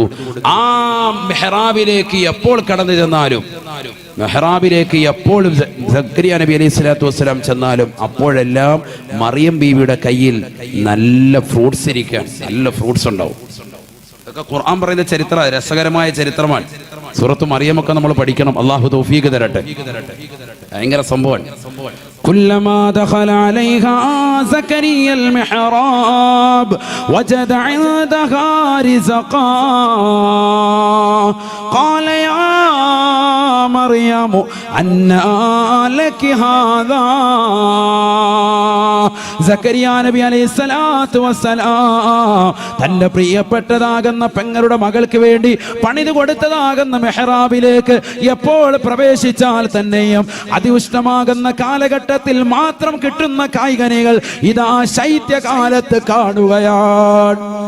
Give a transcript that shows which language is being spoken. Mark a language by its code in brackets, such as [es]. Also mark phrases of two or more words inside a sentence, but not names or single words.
[ml] ആ മെഹ്റാബിലേക്ക് എപ്പോൾ കടന്നു ചെന്നാലും, മെഹ്റാബിലേക്ക് എപ്പോഴും സക്കരിയ നബി [ar] عليه الصلاة والسلام [ml] ചെന്നാലും അപ്പോഴെല്ലാം മറിയം ബീവിയുടെ കയ്യിൽ നല്ല ഫ്രൂട്ട്സ് ഇരിക്കാൻ, നല്ല ഫ്രൂട്ട്സ് ഉണ്ടാവും. ഇതൊക്കെ ഖുർആൻ പറയുന്ന ചരിത്ര, രസകരമായ ചരിത്രമാണ്. സൂറത്ത് മറിയമൊക്കെ നമ്മൾ പഠിക്കണം. അള്ളാഹു തൗഫീഖ് തരട്ടെ. ഭയങ്കര സംഭവമാണ്. [ar] كلما دخل عليها زكريا المحراب وجد عندها رزقا قال يا مريم أنى لك هذا. [ml] സക്കരിയ നബി [ar] عليه الصلاة والسلام [ml] തന്റെ പ്രിയപ്പെട്ടതാകുന്ന പെങ്ങളുടെ മകൾക്ക് വേണ്ടി പണിതു കൊടുത്തതാകുന്ന മെഹ്റാബിലേക്ക് എപ്പോൾ പ്രവേശിച്ചാൽ തന്നെയും അതിഉഷ്ണമാകുന്ന കാലഘട്ടത്തിൽ മാത്രം കിട്ടുന്ന കായ്കനികൾ ഇതാ ശൈത്യകാലത്ത് കാണുകയാണ്.